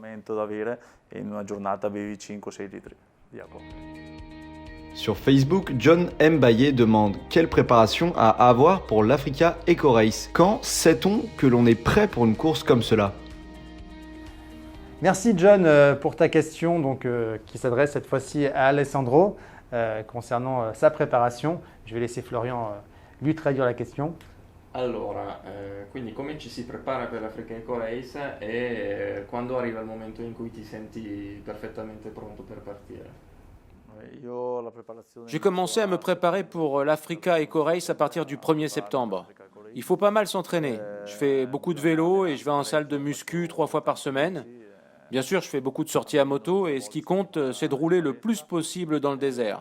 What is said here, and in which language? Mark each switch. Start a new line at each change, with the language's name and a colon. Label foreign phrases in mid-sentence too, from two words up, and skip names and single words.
French: Sur Facebook, John Mbaye demande « Quelle préparation à avoir pour l'Africa Eco Race? Quand sait-on que l'on est prêt pour une course comme cela ?» Merci John pour ta question donc, qui s'adresse cette fois-ci à Alessandro concernant sa préparation. Je vais laisser Florian lui traduire la question.
Italian: Allora, quindi come ci si prepara per l'Africa Eco Race e quando arriva il momento in cui ti senti perfettamente pronto per partire?
French: J'ai commencé à me préparer pour l'Africa Eco Race à partir du 1er septembre. Il faut pas mal s'entraîner. Je fais beaucoup de vélo et je vais en salle de muscu 3 fois par semaine. Bien sûr, je fais beaucoup de sorties à moto et ce qui compte, c'est de rouler le plus possible dans le désert.